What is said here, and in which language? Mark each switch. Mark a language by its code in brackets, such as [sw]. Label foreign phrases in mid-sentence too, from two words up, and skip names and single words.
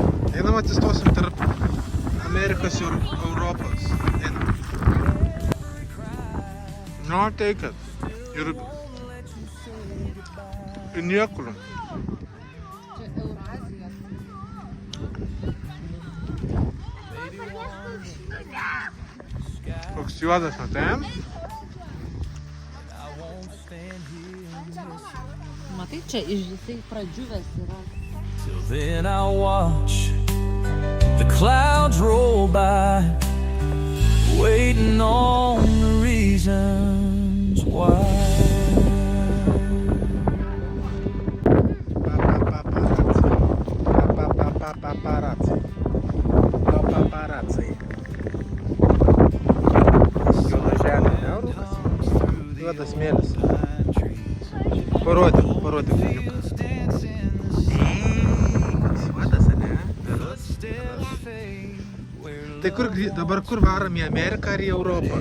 [lt] Einam atsistosim tarp Amerikos ir Europos. Einam. [en] No, take it. [lt] Ir niekur. Čia Eurazijos. Koks juodas, matai? Matai, čia jisai pradžiuvęs yra. [en] Till then I'll watch the clouds roll by, waiting on the reasons why. [lt] Paparazzi. Juoda žemė, ne, Rūkas? Juodas smėlis. Parodyk, kūniuką. Tai dabar kur varom, į Ameriką ar į Europą?